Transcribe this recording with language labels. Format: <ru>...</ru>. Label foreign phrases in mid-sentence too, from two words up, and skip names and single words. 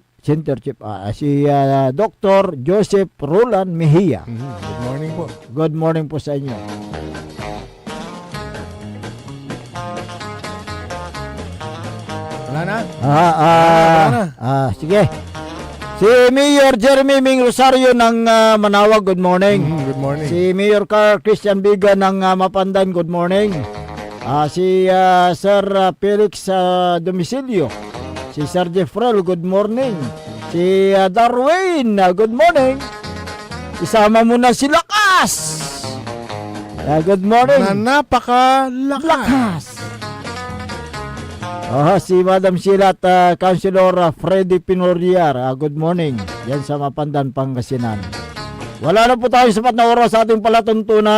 <tl>Si Dr. Joseph Roland Mejia.</tl> <en>Good morning po. Good morning po sa inyo.</en> <tl>Wala na? Sige. Si Mayor Jeremy Ming Rosario ng Manawag,</tl> <en>good morning. Good morning.</en> <tl>Si Mayor Carl Christian Biga ng Mapandan,</tl> <en>good morning.</en> <tl>Si Sir Felix Domicilio. Si Sir Jeffrel,</tl> <en>good morning.</en> <tl>Si Darwin,</tl> <en>good morning.</en> <tl>Isama mo na si Lakas.</tl> <en>Good morning.</en> <tl>Na napakalakas. Si Madam Sheila at Councilor Freddy Pinoriar,</tl> <en>good morning.</en> <tl>Yan sa Mapandan, Pangasinan. Wala na po tayong sapat na oras sa ating palatuntunan.</tl>